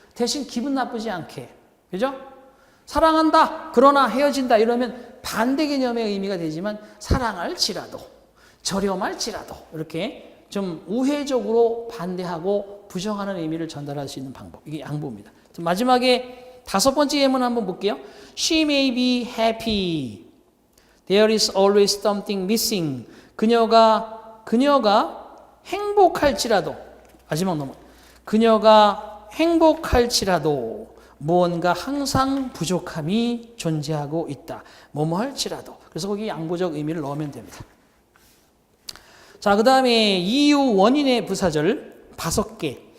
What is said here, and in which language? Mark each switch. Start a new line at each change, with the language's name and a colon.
Korean: 대신 기분 나쁘지 않게. 그죠? 사랑한다. 그러나 헤어진다. 이러면 반대 개념의 의미가 되지만 사랑할지라도 저렴할지라도 이렇게 좀 우회적으로 반대하고 부정하는 의미를 전달할 수 있는 방법. 이게 양보입니다. 마지막에 5번째 예문 한번 볼게요.
English: She may be happy. There is always something missing.
Korean: 그녀가 행복할지라도 마지막 넘어. 그녀가 행복할지라도 무언가 항상 부족함이 존재하고 있다. 뭐뭐 할지라도. 그래서 거기 양보적 의미를 넣으면 됩니다. 자, 그 다음에 이유 원인의 부사절 5개.